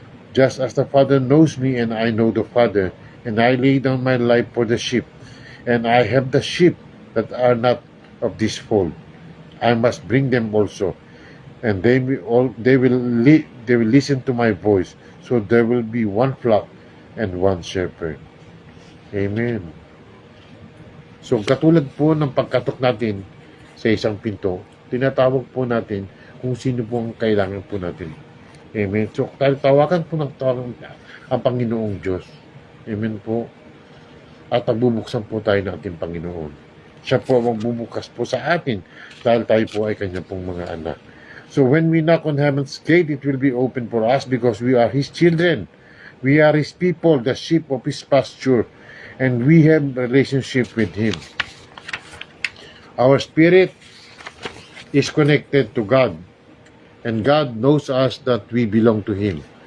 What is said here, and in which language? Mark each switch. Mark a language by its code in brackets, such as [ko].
[en] Just as the Father knows me and I know the Father, and I lay down my life for the sheep, and I have the sheep that are not of this fold. I must bring them also, and they will listen to my voice. So there will be one flock and one shepherd. Amen. [tl] So katulad po ng pagkatok natin sa isang pinto, tinatawag po natin kung sino po ang kailangan po natin. Amen. So tawagan po ng tawagan ang Panginoong Diyos. Amen po. At magbubuksan po tayo ng ating Panginoon. Siya po ang magbubukas po sa atin dahil tayo po ay kanya pong mga anak. [en] So when we knock on heaven's gate, it will be open for us because we are His children. We are His people, the sheep of His pasture, and we have a relationship with Him. Our spirit is connected to God, and God knows us that we belong to Him.